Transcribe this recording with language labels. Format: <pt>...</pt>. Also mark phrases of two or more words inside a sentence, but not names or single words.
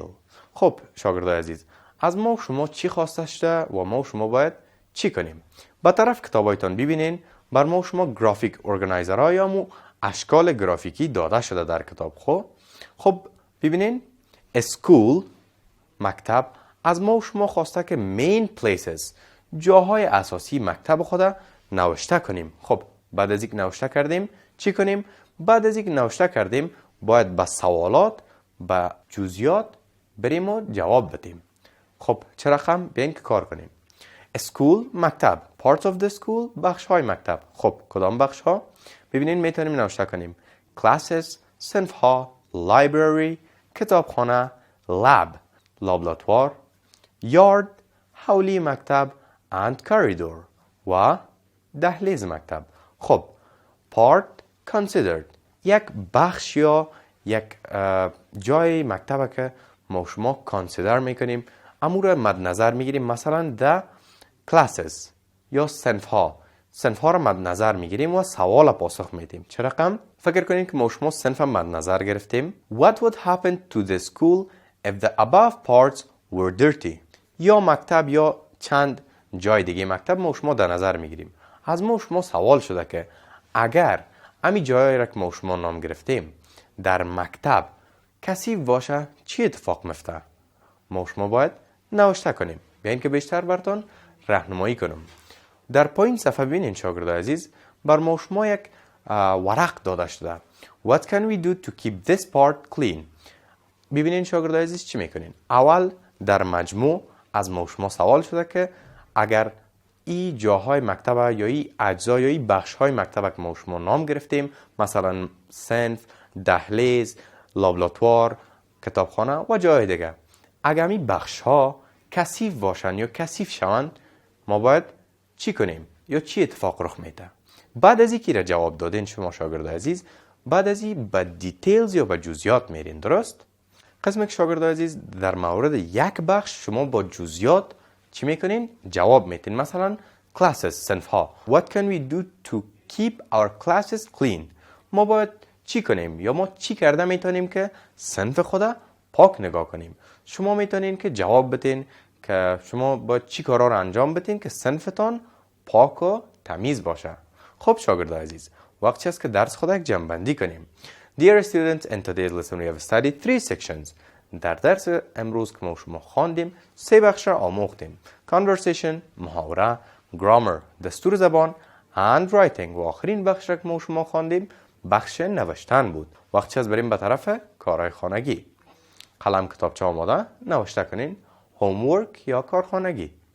<fa>خب شاگرد عزیز از ما شما چی خواسته شده و ما شما باید چی کنیم؟ با طرف کتابایتان ببینین بر ما شما</fa> <en>graphic organizers</en> <fa>یا مو اشکال گرافیکی داده شده در کتاب. خب ببینین اسکول مکتب از ما شما خواسته که</fa> <en>main places</en> <fa>جاهای اساسی مکتب خود نوشته کنیم. خب بعد از اینکه نوشته کردیم چی کنیم؟ بعد از اینکه نوشته کردیم باید به سوالات به جزئیات بریم و جواب بدیم. خب چه رقم بیاین که کار کنیم. school مکتب.</fa> <en>parts of the school</en> <fa>بخش های مکتب. خب کدام بخش ها؟ ببینید میتونیم نوشته کنیم classes صنف ها، library کتابخانه، lab لابراتوار، yard حولی مکتب</fa> <en>and corridor</en> <fa>و دهلیز مکتب. خب</fa> <en>part considered</en> <fa>یک بخش یا یک جای مکتب که ما شما کانسیدر میکنیم، امور را مد نظر میگیریم. مثلا</fa> <en>the classes</en> <fa>یا صنف ها را مد نظر میگیریم و سوال پاسخ میدیم. چه رقم؟ فکر کنیم که ما شما صنف مد نظر گرفتیم.</fa> <en>What would happen to the school if the above parts were dirty؟</en> <fa>یا مکتب یا چند جای دیگه مکتب ما شما در نظر میگیریم. از ما شما سوال شده که اگر امی جایی را که ما شما نام گرفتیم در مکتب کثیف باشه چی اتفاق میفته؟ ما شما باید نوشته کنیم. بیاین که بیشتر براتون راهنمایی کنم. در پایین صفحه ببینید شاگردان عزیز، بر ما شما یک ورق داده شده.</fa> <en>What can we do to keep this part clean؟</en> <fa>ببینید شاگردان عزیز چی میکنین؟ اول در مجموع از ما شما سوال شده که اگر این جاهای مکتب یا این اجزا یا این بخش‌های مکتب که ما شما نام گرفتیم، مثلا صنف، دهلیز، لابراتوار، کتابخانه و جای دیگه، اگر این بخش‌ها کثیف باشن یا کثیف شوند ما باید چی کنیم یا چی اتفاق رخ میده؟ بعد از اینکه را جواب دادین شما شاگردان عزیز، بعد از این به دیتیلز یا به جزئیات میرین. درست؟ قسمی که شاگردان عزیز در مورد یک بخش شما با جزئیات چی میکنین؟ جواب میتین. مثلا classes صنف ها.</fa> <en>What can we do to keep our classes clean؟</en> <fa>ما باید چی کنیم یا ما چی کرده میتونیم که صنف خدا پاک نگاه کنیم؟ شما میتونین که جواب بدین که شما باید چی کارا رو انجام بدین که صنفتان پاک و تمیز باشه. خب شاگردان عزیز، وقتی است که درس خود یک جمع کنیم.</fa> <en>Dear students, in today's lesson we have studied 3 sections.</en> <fa>در درس امروز که ما شما خواندیم 3 بخش را آموختیم. Conversation محاوره، grammar دستور زبان and writing و آخرین بخش را که ما شما خواندیم بخش نوشتن بود. وقتی از بریم به طرف کارهای خانگی. قلم کتابچه آماده نوشته کنین homework یا کارخانگی.</fa>